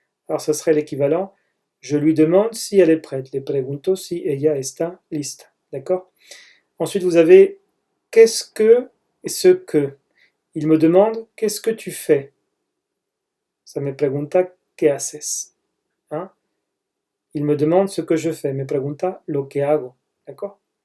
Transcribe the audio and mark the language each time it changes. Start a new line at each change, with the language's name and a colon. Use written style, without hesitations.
French: Alors ce serait l'équivalent, je lui demande si elle est prête.
Spanish: Le pregunto si ella está lista.
French: D'accord? Ensuite vous avez qu'est-ce que et ce que. Il me demande, qu'est-ce que tu fais?
Spanish: Ça me pregunta, ¿qué haces?
French: Hein? Il me demande ce que je fais.
Spanish: Me pregunta lo que hago.
French: D'accord?